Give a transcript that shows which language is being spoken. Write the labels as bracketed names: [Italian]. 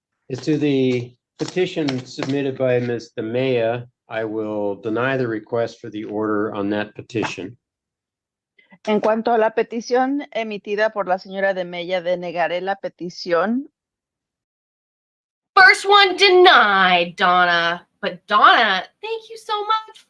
[English] As to the petition submitted by Ms. Demea, I will deny the request for the order on that petition. [Spanish] En cuanto a la petición emitida por la señora de Mella, denegaré la petición. [English] First one denied, Donna. But Donna, thank you so much.